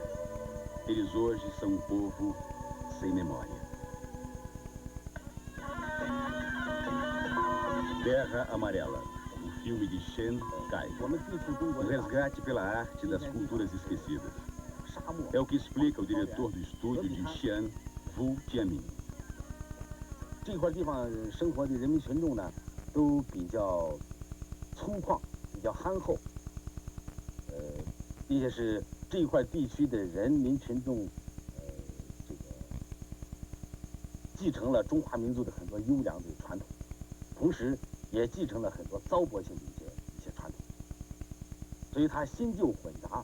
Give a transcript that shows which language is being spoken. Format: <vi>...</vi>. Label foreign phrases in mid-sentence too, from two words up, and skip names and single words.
<pt>Eles hoje são um povo sem memória. Terra Amarela, o filme de Shen Kai. O resgate pela arte das culturas esquecidas. É o que explica o diretor do estúdio de Xi'an, Wu Jianmin.</pt> <zh>这块地方生活的人民群众呢，都比较粗犷，比较憨厚，并且是这一块地区的人民群众，这个继承了中华民族的很多优良的传统，同时也继承了很多糟粕性的一些传统，所以它新旧混杂。</zh>